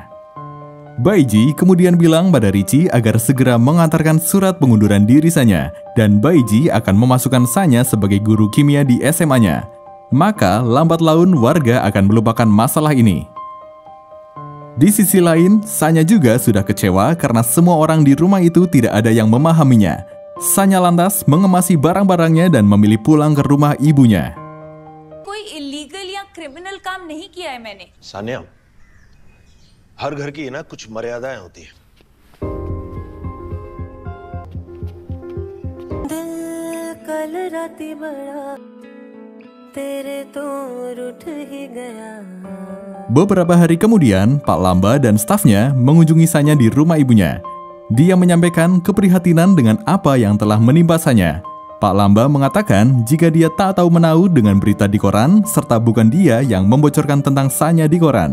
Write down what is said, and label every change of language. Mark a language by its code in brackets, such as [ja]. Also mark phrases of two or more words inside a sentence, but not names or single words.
[id] Baiji kemudian bilang pada Richie agar segera mengantarkan surat pengunduran diri Sanya dan Baiji akan memasukkan Sanya sebagai guru kimia di SMA-nya. Maka lambat laun warga akan melupakan masalah ini. Di sisi lain, Sanya juga sudah kecewa karena semua orang di rumah itu tidak ada yang memahaminya. Sanya lantas mengemasi barang-barangnya dan memilih pulang ke rumah ibunya. [hi] इलीगल या क्रिमिनल काम नहीं किया है मैंने. सानिया, हर घर की ना कुछ मर्यादाएं होती है. [pa] दिल कल राती बड़ा तेरे तो रूठ ही गया. [id] Beberapa hari kemudian, Pak Lamba dan stafnya mengunjungi Sanya di rumah ibunya. Dia menyampaikan keprihatinan dengan apa yang telah menimpa Sanya. Pak Lamba mengatakan jika dia tak tahu menahu dengan berita di koran serta bukan dia yang membocorkan tentang Sanya di koran.